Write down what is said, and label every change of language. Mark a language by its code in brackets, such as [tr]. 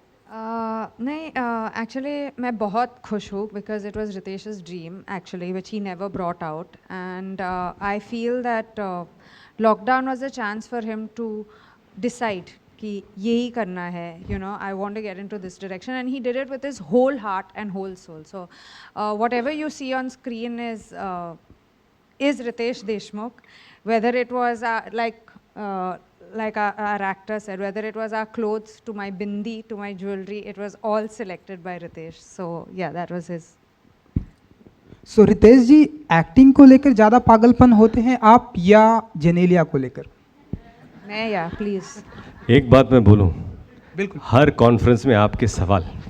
[en] नहीं, एक्चुअली मैं बहुत खुश हूँ because it was Ritesh's dream actually which he never brought out, and I feel that lockdown was a chance for him to decide [hi] कि यही करना है, [en] You know, I want to get into this direction, and he did it with his whole heart and whole soul. So whatever you see on screen is Ritesh Deshmukh, whether it was like our actor said, whether it was our clothes to my bindi to my jewelry, it was all selected by Ritesh. So yeah, that was his. [hi] So Ritesh ji, acting को लेकर ज़्यादा पागलपन होते हैं आप या जेनेलिया को लेकर? मैं या प्लीज एक बात मैं बोलूं, बिल्कुल, हर कॉन्फ्रेंस में आपके सवाल,